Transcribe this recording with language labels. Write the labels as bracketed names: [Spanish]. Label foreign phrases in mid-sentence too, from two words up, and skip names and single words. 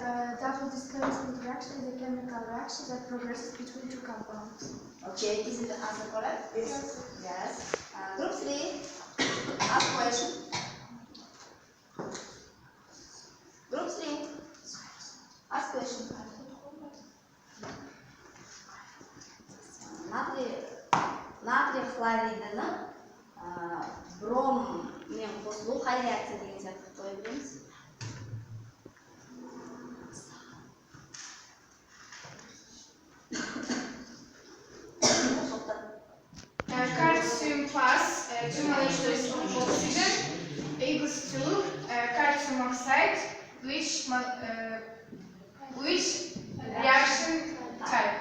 [English] Double displacement reaction is a chemical reaction that progresses between two compounds. Okay, is it the answer correct? Yes. Yes. Group 3, ask question. Group 3, ask question. [Kazakh] Натрий хлоридini бром мен қосылу қай реакция деген сияқты қоя береміз. [English] Calcium plus 2 molecules of oxygen equals to calcium oxide, which reaction type?